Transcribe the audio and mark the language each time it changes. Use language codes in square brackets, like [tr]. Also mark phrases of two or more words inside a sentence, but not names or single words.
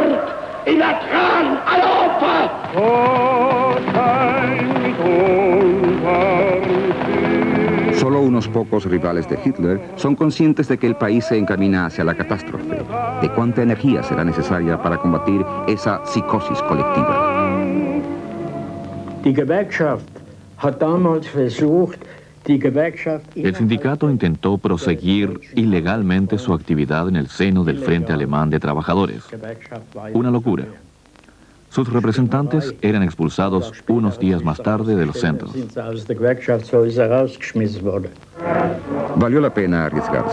[es] Solo unos pocos rivales de Hitler son conscientes de que el país se encamina hacia la catástrofe, de cuánta energía será necesaria para combatir esa psicosis colectiva. [de] Die Gewerkschaft hat damals versucht, [es] el sindicato intentó proseguir ilegalmente su actividad en el seno del Frente Alemán de Trabajadores. Una locura. Sus representantes eran expulsados unos días más tarde de los centros. Valió la pena arriesgarse.